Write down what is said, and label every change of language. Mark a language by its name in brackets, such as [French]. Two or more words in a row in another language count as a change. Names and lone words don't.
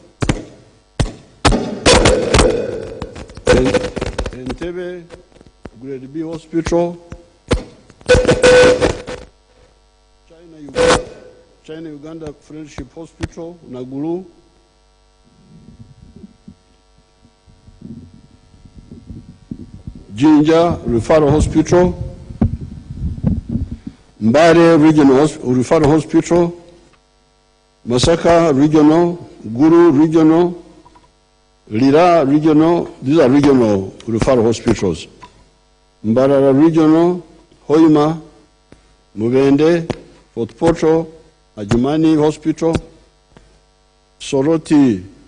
[English] Entebbe Grade B Hospital, China-Uganda Friendship Hospital, Naguru, Jinja Referral Hospital, Mbare Regional Referral Hospital, Masaka Regional, Guru Regional, Lira Regional. These are regional referral hospitals. Mbarara Regional, Hoima, Mubende, Fort Portal, Ajumani Hospital, Soroti